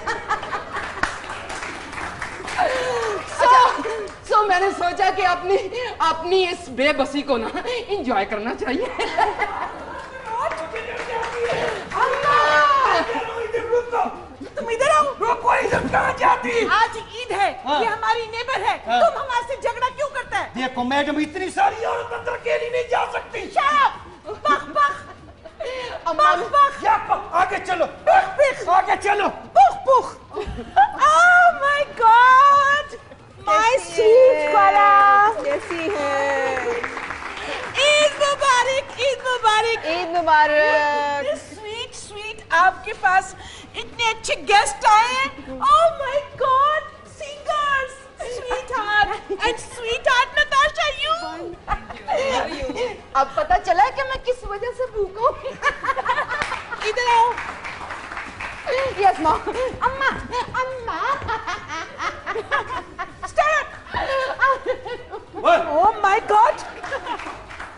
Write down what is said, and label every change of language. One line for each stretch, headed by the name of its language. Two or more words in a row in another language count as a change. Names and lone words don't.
Hindi: सो मैंने सोचा कि अपनी इस बेबसी को ना एंजॉय करना चाहिए। अम्मा! तुम इधर आओ। कोई इधर कहाँ जाती? आज ईद है, ये हमारी नेबर है, तुम हमारे से झगड़ा क्यों करता है? देखो मैडम, इतनी सारी औरत अंदर अकेली नहीं जा सकती। पख पख अम्मा पख पख या आगे चलो, आगे चलो। पुख पुख।
English: Oh my God! My sweet Kala!
Hindi: कैसी है? ईद मुबारक, ईद मुबारक। ईद मुबारक।
English: Sweet sweet,
Hindi: आपके पास इतने अच्छे गेस्ट आए हैं।
English: Oh my God! Singers, sweetheart and sweetheart Natasha, you.
Hindi: अब पता चला कि मैं किस वजह से भूखा हूँ। इधर आओ। यस माँ। अम्मा, अम्मा।
English: Start. Oh my God!